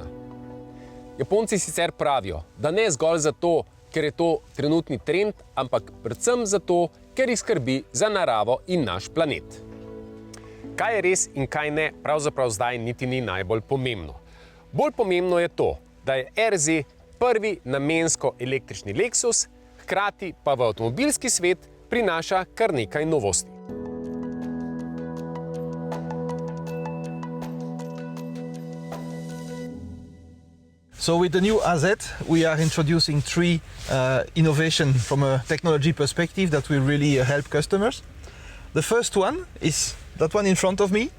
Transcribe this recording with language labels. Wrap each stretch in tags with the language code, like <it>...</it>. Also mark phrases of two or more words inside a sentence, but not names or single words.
<sl>Japonci sicer pravijo, da ne zgolj zato, ker je to trenutni trend, ampak predvsem zato, ker jih skrbi za naravo in naš planet. Kaj je res in kaj ne, pravzaprav zdaj niti ni najbolj pomembno. Bolj pomembno je to, da je RZ prvi namensko električni Lexus, hkrati pa v avtomobilski svet prinaša kar nekaj novosti.</sl> <en>So with the new AZ, we are introducing 3 innovations from a technology perspective that will really help customers. The first one is that one in front of me.</en>